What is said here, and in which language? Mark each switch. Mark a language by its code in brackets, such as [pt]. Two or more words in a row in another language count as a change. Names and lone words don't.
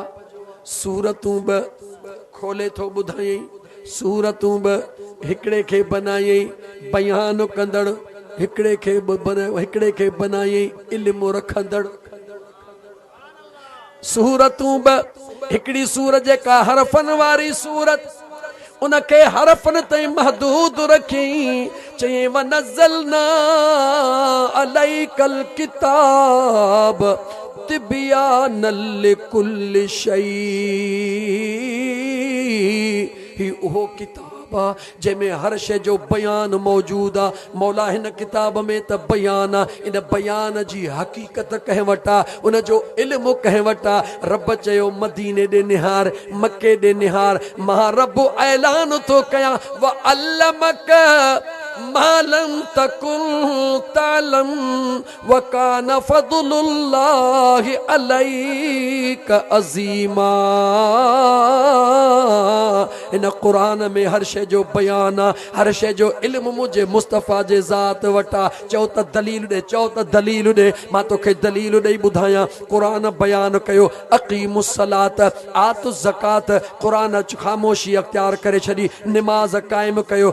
[sd] सूरतूं ॿ खोले थो ॿुधायई, सूरतूं ॿ हिकिड़े खे बनायई बयान कंदड़, हिकिड़े खे बनायई इल्म रखंदड़। सूरतूं ॿ, हिकिड़ी सूरत जेका हरफनि वारी सूरत, उनखे हरफनि ताईं महदूद रखी। [ar] चई ونزلنا عليك الكتاب تبيانا لكل شيء. [sd] ही उहो किताब आहे जंहिंमें हर शइ जो बयान मौजूद आहे। मौला हिन किताब में त बयान आहे, इन बयान जी हक़ीक़त कंहिं वटि आहे, उन जो इल्मु कंहिं वटि आहे। रब चयो मदीने ॾे निहार, मके ॾे निहार, मां रब ऐलान थो कयां [ar] وعلمك ما لم تكن تعلم وكان فضل الله عليك عظيما. [sd] इन क़ुरान में हर शइ जो बयान आहे, हर शइ जो इल्मु मुंहिंजे मुस्तफ़ा जे ज़ात वटां। चओ त दलील ॾे, चओ त दलील ॾे, मां तोखे दलील ॾेई ॿुधायां। क़ुरान बयान कयो [ar] أقيموا الصلاة آتوا الزكاة, [sd] क़ुरान ख़ामोशी अख्तियार करे छॾी, निमाज़ क़ाइमु कयो।